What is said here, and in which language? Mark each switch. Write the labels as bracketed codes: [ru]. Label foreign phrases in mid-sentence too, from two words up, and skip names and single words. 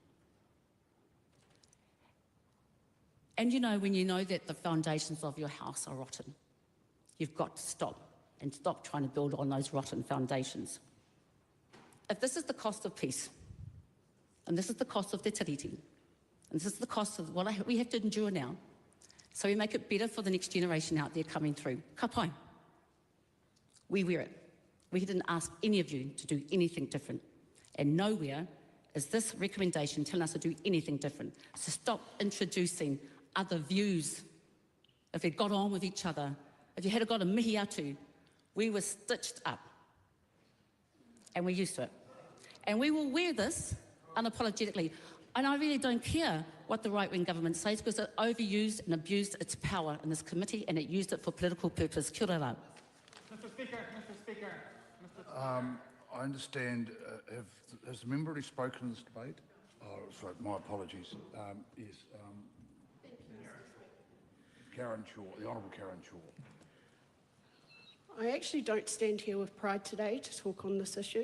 [en] And you know, when you know that the foundations of your house are rotten, you've got to stop and stop trying to build on those rotten foundations. If this is the cost of peace, and this is the cost of the tiriti, and this is the cost of what we have to endure now, so we make it better for the next generation out there coming through, [mi] ka pai. [en] We wear it. We didn't ask any of you to do anything different. And nowhere is this recommendation telling us to do anything different. So stop introducing other views. If it got on with each other, if you had got a [mi] mihi atu, [en] we were stitched up. And we're used to it. And we will wear this unapologetically. And I really don't care what the right-wing government says, because it overused and abused its power in this committee, and it used it for political purpose. [mi] Kia ora rā. [en] Mr. Speaker. I understand, has the member already spoken in this debate? Oh, sorry, my apologies. Yes, Karen Shaw, the Honourable Karen Shaw. I actually don't stand here with pride today to talk on this issue.